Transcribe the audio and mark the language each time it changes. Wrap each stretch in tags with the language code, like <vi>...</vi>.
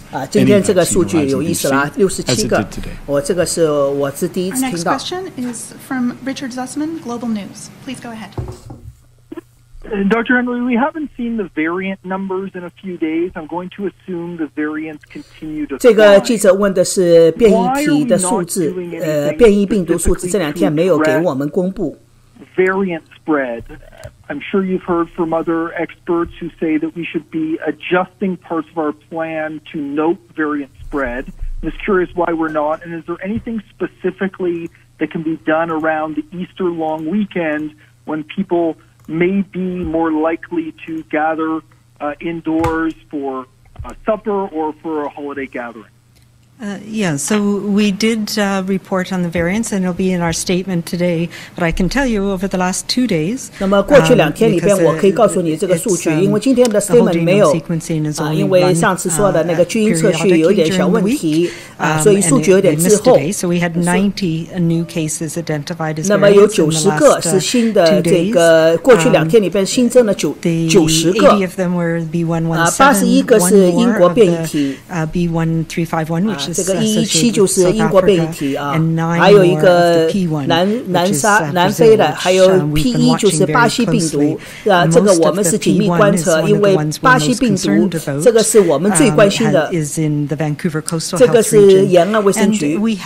<zh>今天这个数据有意思啦，67个，这个是我是第一次听到。</zh> <en>Next question is from Richard Zussman, Global News. Please go ahead. Dr. Henry, we haven't seen the variant numbers in a few days. I'm going to assume the variants continue to.</en> <zh>这个记者问的是变异体的数字，变异病毒数字这2天没有给我们公布。</zh> <en>Variant spread. I'm sure you've heard from other experts who say that we should be adjusting parts of our plan to note variant spread. I'm just curious why we're not, and is there anything specifically that can be done around the Easter long weekend when people may be more likely to gather indoors for supper or for a holiday gathering? Yeah, so we did report on the variants, and it'll be in our statement today. But I can tell you, over the last 2 days,</en> <zh>那么过去2天里边，我可以告诉你这个数据，因为今天的 statement 没有因为上次说的那个基因测序有点小问题所以数据有点滞后。</zh> <en>So we had 90 new cases identified as variants.</en> <zh>那么有90个是新的这个过去2天里边新增了90个。</zh> <en>80 of them were B117.</en> <zh>81个是英国变异体。</zh> <en>B1351, which</en> <zh>这个117就是英国变异体还有一个南非的，还有 P1 就是巴西病毒这个我们是紧密观测，因为巴西病毒这个是我们最关心的，这个是延安卫生局。</zh>